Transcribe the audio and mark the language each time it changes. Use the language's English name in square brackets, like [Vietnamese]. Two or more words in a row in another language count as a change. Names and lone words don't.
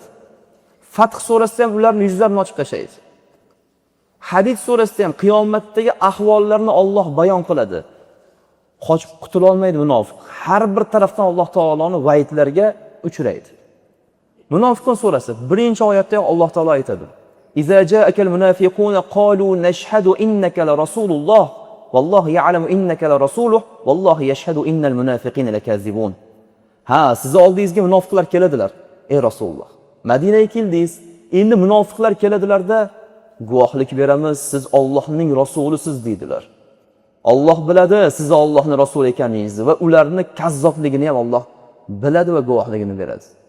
[Uzbek] Fath surasida ham ularning yuzlarini ochib tashlaydi. Hadid surasida ham qiyomatdagi ahvollarni Alloh bayon qiladi. Qochib qutula olmaydi munofiq. Har bir tarafdan Alloh taoloning va'idlariga uchraydi. Munofiqun surasi 1-oyatda Alloh taolo aytadi: [Arabic] "إذا جاءك المنافقون قالوا نشهد إنك لرسول الله والله يعلم إنك لرسوله والله يشهد إن المنافقين لكاذبون." [Uzbek] Ha, siz oldingizga munofiqlar keladilar, ey Rasululloh. Madinaga keldingiz, endi munofiqlar keladilarda guvohlik beramiz, siz Allohning rasulisiz deydilar. Alloh biladi siz Allohning rasuli ekaningizni va ularni kazzobligini ham Alloh biladi va guvohligini beradi.